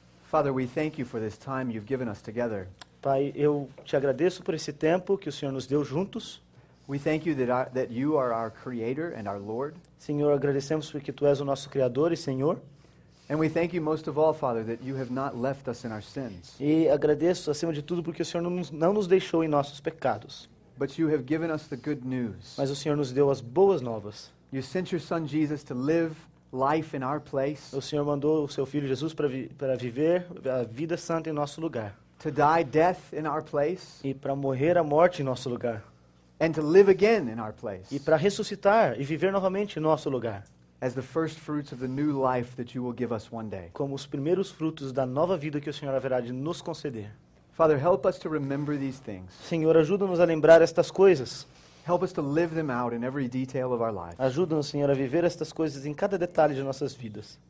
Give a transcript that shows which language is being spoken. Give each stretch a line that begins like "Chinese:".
English: Father, we thank you for this time you've given us together.
Portuguese: Pai, eu te agradeço por esse tempo que o Senhor nos deu juntos.
English: We thank you that you are our Creator and our Lord.
Portuguese: Senhor, agradecemos porque Tu és o nosso Criador e Senhor.
English: And we thank you most of all, Father, that you have not left us in our sins,
Portuguese: E agradeço, acima de tudo, porque o Senhor não nos deixou em nossos pecados.
English: but you have given us the good news.
Portuguese: Mas o Senhor nos deu as boas novas.
English: You sent your Son Jesus to live life in our place,
Portuguese: O Senhor mandou o Seu Filho Jesus para viver a vida santa em nosso lugar.
English: to die death in our place,
Portuguese: E para morrer a morte em nosso lugar.
English: and to live again in our place
Portuguese: E para ressuscitar e viver novamente em nosso lugar.
English: as the first fruits of the new life that you will give us one day.
Portuguese: Como os primeiros frutos da nova vida que o Senhor haverá de nos conceder.
English: Father, help us to remember these things.
Portuguese: Senhor, ajuda-nos a lembrar estas coisas.
English: Help us to live them out in every detail of our lives.
Portuguese: Ajuda-nos, Senhor, a viver estas coisas em cada detalhe de nossas vidas.